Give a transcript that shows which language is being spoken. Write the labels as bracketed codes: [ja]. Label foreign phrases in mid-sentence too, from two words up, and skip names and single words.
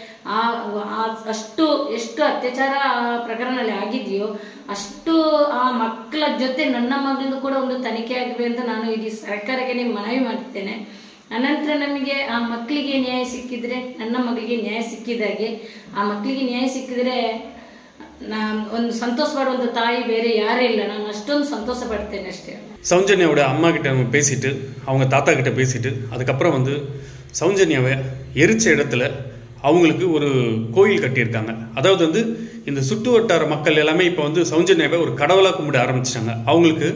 [kn] ಎಷ್ಟು ಅತ್ಯಾಚಾರ ಪ್ರಕರಣದಲ್ಲಿ ಆಗಿದೆಯೋ ಅಷ್ಟು ಆ ಮಕ್ಕಳ ಜೊತೆ ನನ್ನ ಮಗಳದ್ದು ಕೂಡ ಒಂದು ತನಿಖೆ ಆಗಬೇಕು ಅಂತ ನಾನು ಇಡೀ ಸರ್ಕಾರಕ್ಕೆ ಮನವಿ ಮಾಡ್ತೇನೆ. ಅನಂತರ ನಮಗೆ ಆ ಮಕ್ಕಳಿಗೆ ನ್ಯಾಯ ಸಿಕ್ಕಿದ್ರೆ ನನ್ನ ಮಗಳಿಗೆ ನ್ಯಾಯ ಸಿಕ್ಕಿದಾಗೆ, ಆ ಮಕ್ಕಳಿಗೆ ನ್ಯಾಯ ಸಿಕ್ಕಿದ್ರೆ ಒಂದು ಸಂತೋಷ ಪಡುವಂತ [ta] தாய் வேற யாரே இல்லை. நான் அಷ್ಟೊಂದು சந்தோஷ படுத்தேன் அಷ್ಟೇ. சௌஜன்யாவோட அம்மா கிட்ட பேசிட்டு, அவங்க தாத்தா கிட்ட பேசிட்டு, அதுக்கப்புறம் வந்து சௌஜன்யாவை எரிச்ச இடத்துல அவங்களுக்கு ஒரு கோயில் கட்டியிருக்காங்க. அதாவது வந்து இந்த சுற்று வட்டார மக்கள் எல்லாமே இப்போ வந்து சௌஜன்யாவை ஒரு கடவுளாக கும்பிட ஆரம்பிச்சிட்டாங்க.